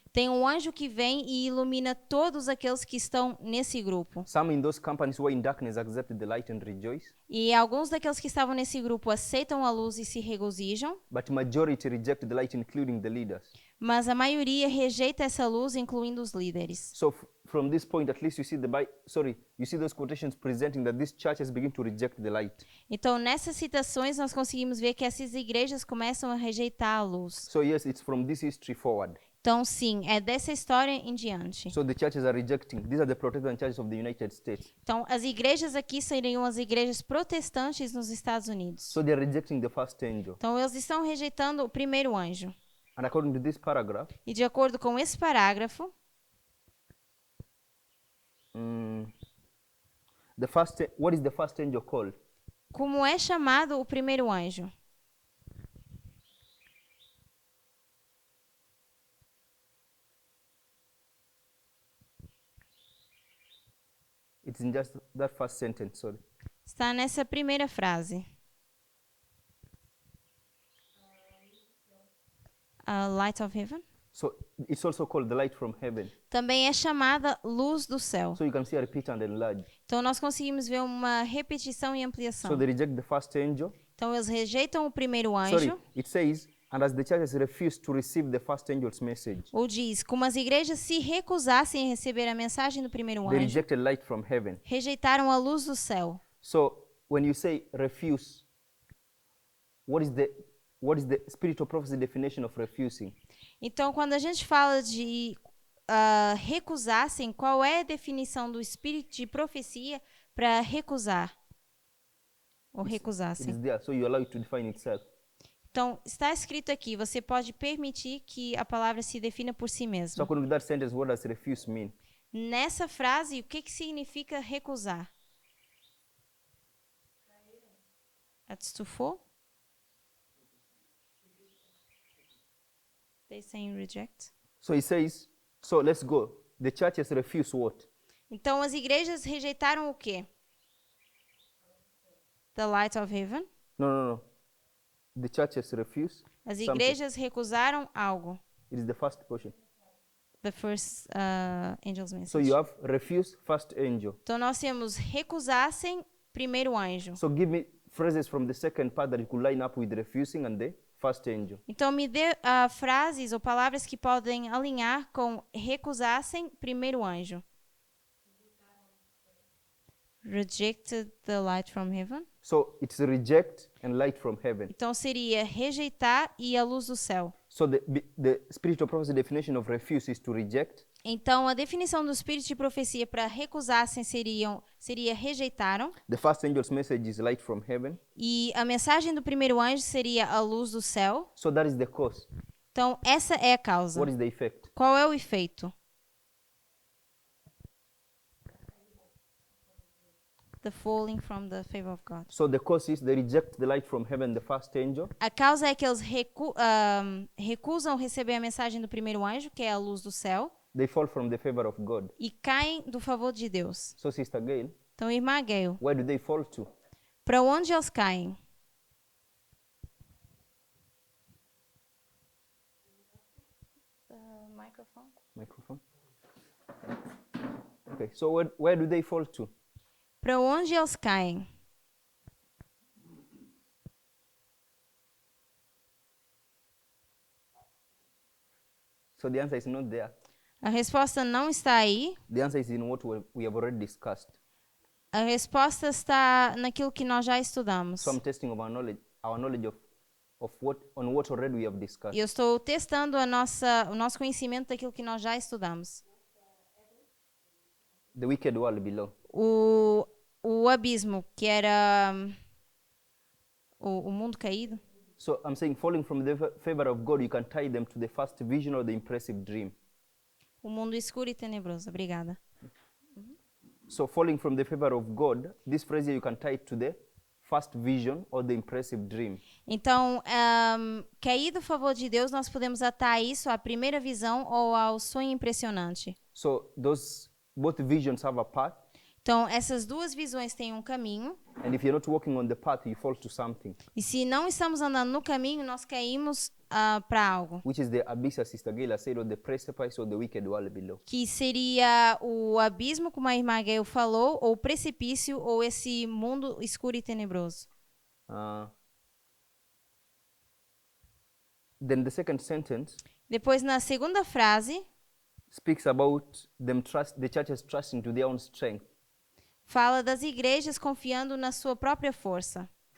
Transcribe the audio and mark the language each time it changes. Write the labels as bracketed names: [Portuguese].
[Portuguese] Tem um anjo que vem e ilumina todos aqueles que estão nesse grupo. [English] Some in those companies who were in darkness accepted the light and rejoice, [Portuguese] E alguns daqueles que estavam nesse grupo aceitam a luz e se regozijam, [English] but majority reject the light, including the leaders. [Portuguese] mas a maioria rejeita essa luz, incluindo os líderes. [English] So from this point, at least you see those quotations presenting that these churches begin to reject the light. [Portuguese] Então, nessas citações, nós conseguimos ver que essas igrejas começam a rejeitar a luz. [English] So yes, it's from this history forward. [Portuguese] Então, sim, é dessa história em diante. [English] So the churches are rejecting. These are the Protestant churches of the United States. [Portuguese] Então, as igrejas aqui seriam as igrejas protestantes nos Estados Unidos. [English] So they're rejecting the first angel. [Portuguese] Então, eles estão rejeitando o primeiro anjo. [English] And according to this paragraph, [Portuguese] E de acordo com esse parágrafo, [English] what is the first angel called? [Portuguese] como é chamado o primeiro anjo? [English] It's in just that first sentence, sorry. [Portuguese] Está nessa primeira frase. [English] A light of heaven. So it's also called the light from heaven. [Portuguese] Também é chamada luz do céu. [English] So you can see a repeat and enlarge. [Portuguese] Então, nós conseguimos ver uma repetição e ampliação. [English] So they reject the first angel. [Portuguese] Então, eles rejeitam o primeiro [English] Sorry, [Portuguese] anjo. [English] it says, and as the churches refused to receive the first angel's message, [Portuguese] Ou diz, como as igrejas se recusassem a receber a mensagem do primeiro [English] they [Portuguese] anjo, [English] rejected light from heaven. [Portuguese] rejeitaram a luz do céu. [English] So when you say refuse, what is the spiritual prophecy definition of refusing? [Portuguese] Então, quando a gente fala de recusassem, qual é a definição do espírito de profecia para recusar? Ou [English] It is [Portuguese] recusassem. [English] there, so you allow it to define itself. [Portuguese] Então, está escrito aqui, você pode permitir que a palavra se defina por si [English] So [Portuguese] mesma. [English] according to that sentence, what does refuse mean? [Portuguese] Nessa frase, o que significa recusar? [English] That's to fall? They saying reject. So he says, so let's go. The churches refuse what? [Portuguese] Então, as igrejas rejeitaram o quê? [English] The light of heaven. No. The churches refuse [Portuguese] As [English] something. [Portuguese] igrejas recusaram algo. [English] It is the first portion. The first angel's So message. you have refuse, first angel. [Portuguese] Então nós temos recusassem, primeiro anjo. [English] So give me phrases from the second part that you could line up with refusing and the first angel. [Portuguese] Então me dê frases ou palavras que podem alinhar com recusassem, primeiro anjo. [English] Rejected the light from heaven. So it's reject and light from heaven. [Portuguese] Então seria rejeitar e a luz do céu. [English] So the spiritual prophecy definition of refuse is to reject. [Portuguese] Então a definição do espírito de profecia para recusassem seria rejeitaram. [English] The first angel's message is light from heaven. [Portuguese] E a mensagem do primeiro anjo seria a luz do céu. [English] So that is the cause. [Portuguese] Então essa é a causa. [English] What is the effect? [Portuguese] Qual é o efeito? [English] The falling from the favor of God. So the cause is they reject the light from heaven, the first angel. [Portuguese] A causa é que eles recusam receber a mensagem do primeiro anjo, que é a luz do céu, [English] They fall from the favor of God. [Portuguese] e caem do favor de Deus. [English] So Sister Gail, [Portuguese] Então, irmã Gail, [English] where do they fall to? [Portuguese] para onde eles caem? [English] Microphone. Okay, so where do they fall to? [Portuguese] Para onde eles caem? [English] So the answer is not there. [Portuguese] A resposta não está aí. [English] The answer is in what we have already discussed. [Portuguese] A resposta está naquilo que nós já estudamos. [English] Some testing of our knowledge of what already we have discussed. [Portuguese] E eu estou testando o nosso conhecimento daquilo que nós já estudamos. [English] The wicked world below. [Portuguese] O abismo, que era o mundo caído. [English] So I'm saying falling from the favor of God, you can tie them to the first vision or the impressive dream. [Portuguese] O mundo escuro e tenebroso. Obrigada. [English] So falling from the favor of God, this phrase here you can tie it to the first vision or the impressive dream. [Portuguese] Então, cair do favor de Deus, nós podemos atar isso à primeira visão ou ao sonho impressionante. [English] So both visions have a path, [Portuguese] Então, essas duas visões têm um caminho. [English] and if you're not walking on the path, you fall to something, [Portuguese] E se não estamos andando no caminho, nós caímos para algo. [English] which is the abyss, as Sister Gail said, or the precipice or the wicked world below. [Portuguese] Que seria o abismo, como a irmã Gail falou, ou o precipício, ou esse mundo escuro e tenebroso. [English] Then the second sentence [Portuguese] Depois, na segunda frase, [English] speaks about the churches trusting to their own strength. [Portuguese] fala das igrejas confiando na sua própria força.